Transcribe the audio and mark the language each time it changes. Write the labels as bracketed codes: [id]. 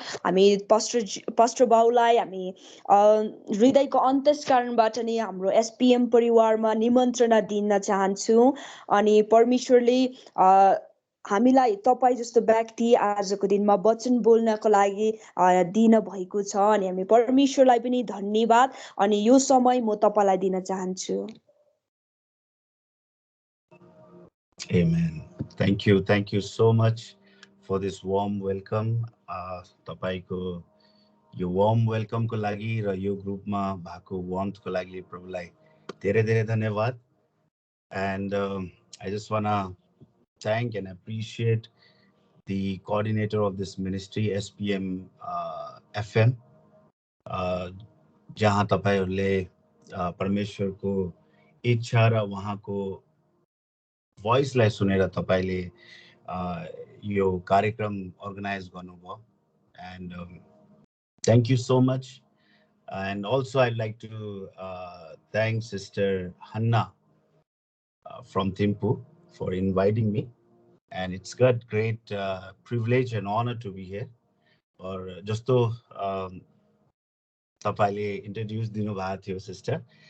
[ne] हामी पास्टर बाउलाई हामी हृदयको अन्तस्करणबाट नै हाम्रो एसपिएम परिवारमा निमन्त्रणा दिन चाहन्छु। अनि परमेश्वरले हामीलाई तपाईँ जस्तो व्यक्ति आजको दिनमा वचन बोल्नको लागि दिन भएको छ, अनि हामी परमेश्वरलाई पनि धन्यवाद अनि यो समय म तपाईलाई दिन चाहन्छु। [en] Amen. Thank you so much for this warm welcome. [ne] तपाईको यो warm welcome को लागि र यो ग्रुपमा भएको warmth को लागि प्रभुलाई धेरै धेरै धन्यवाद. [en] And I just want to thank and appreciate the coordinator of this ministry, SPM FM, [ne] जहाँ तपाईहरुले परमेश्वरको इच्छा र उहाँको भोइसलाई सुनेर तपाईले यो कार्यक्रम अर्गनाइज गर्नुभयो. [en] And thank you so much. And also I'd like to thank Sister Hanna from Thimphu for inviting me. And it's got great privilege and honor to be here. [ne] और जस्तो तपाईले introduce दिनु भएको थियो sister.